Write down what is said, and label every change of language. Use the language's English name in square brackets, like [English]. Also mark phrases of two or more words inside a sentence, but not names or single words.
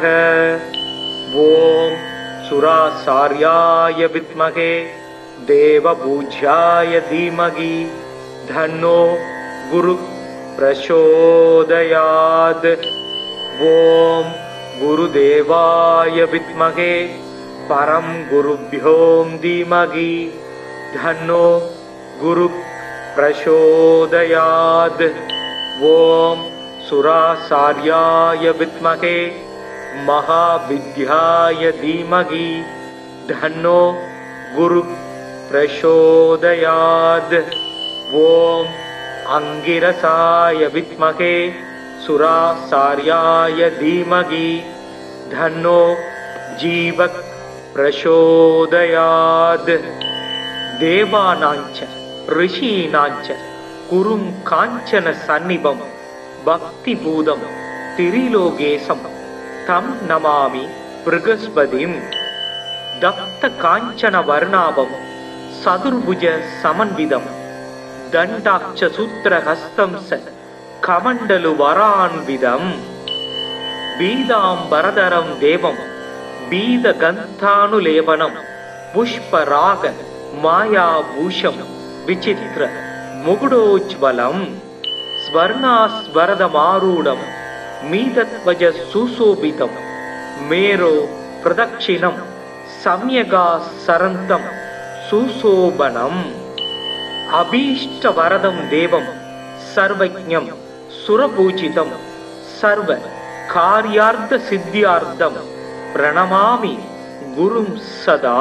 [Sanskrit] ओम् सुराचार्याय विद्महे देवपूज्याय धीमहि तन्नो गुरु प्रचोदयात्। ओम् गुरुदेवाय विद्महे परम् गुरुभ्योम् धीमहि तन्नो गुरु प्रचोदयात्। ஓம் सुरासार्याय विद्महे महाविद्याय धीमहि धन्नो गुरु प्रचोदयात्। ओम अंगिरसाय विद्महे सुरासार्याय धीमहि धन्नो जीवक प्रचोदयात्। देवानांच ऋषीणांच कुरुं कांचन सन्निभं भक्ति भूतं त्रिलोकेशं तं नमामि बृहस्पतिम्। तप्त काञ्चन वर्णाभं चतुर्भुज समन्वितम् दण्डाक्ष सूत्र हस्तं च कमण्डलु वरान्वितम् पीताम्बरधरं देवं पीत गन्धानुलेपनम् पुष्पराग मयाभूषं विचित्र मुकुटोज्ज्वलम् स्वर्णास्वरदमारूढं मीतध्वज सुशोभितं मेरो प्रदक्षिणं सम्यगासरन्तं सुशोभनम्। अभीष्टवरदं देवं सर्वज्ञं सुरपूजितं सर्व कार्यार्थसिद्ध्यार्थं प्रणमामि गुरुं सदा।